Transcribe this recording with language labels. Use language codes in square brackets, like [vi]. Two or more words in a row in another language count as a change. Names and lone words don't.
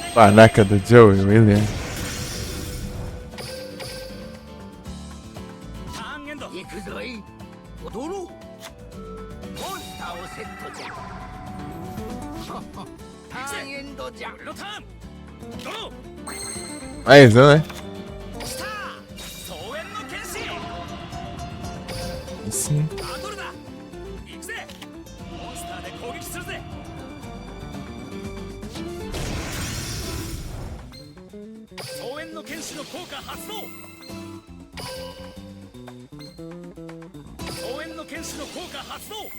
[pt] Panaca do Joey, William. [ja] ターンエンド行くぞい踊ろうモンスターをセットじゃターンエンドじゃロターンドロ [pt] Mais um, né? [ja] ー来た総援の剣士 [pt] Sim. [ja] バトルだ行くぜモンスターで攻撃するぜ総援の剣士の効果発動総援の剣士の効果発動